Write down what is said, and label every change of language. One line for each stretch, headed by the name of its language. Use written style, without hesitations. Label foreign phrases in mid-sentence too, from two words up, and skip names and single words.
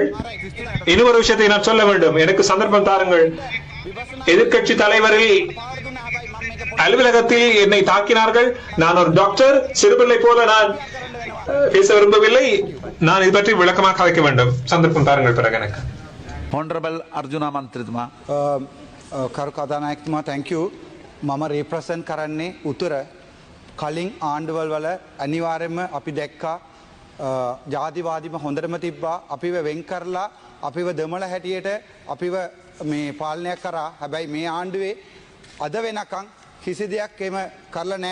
Tamil: இன்னொரு விஷயத்தை நான் சொல்ல வேண்டும். எனக்கு சந்தர்ப்பம் தாருங்கள். எதிர்கட்சி தலைவரில் அலுவலகத்தில் என்னை தாக்கினார்கள். நான் ஒரு டாக்டர், சிறுபிள்ளை போல நான் பேச விரும்பவில்லை. நான் இது பற்றி விளக்கமாக கதைக்க வேண்டும். சந்தர்ப்பம் தாருங்கள் பிறகு எனக்கு.
English: Honorable Arjuna Mantritumaa.
Sinhala: කරු කතානායකතුමා
English: thank you.
Sinhala: මම represent කරන්නේ උතුර. කලින් ආණ්ඩුවල් වල අනිවාර්යයෙන්ම අපි දැක්කා ජාතිවාදීම හොඳටම තිබ්බා. අපිව වෙන් කරලා අපිව දෙමළ හැටියට අපිව මේ පාලනය කරා. හැබැයි මේ ආණ්ඩුවේ අද වෙනකන් කිසි දෙයක් එහෙම කරලා නැහැ.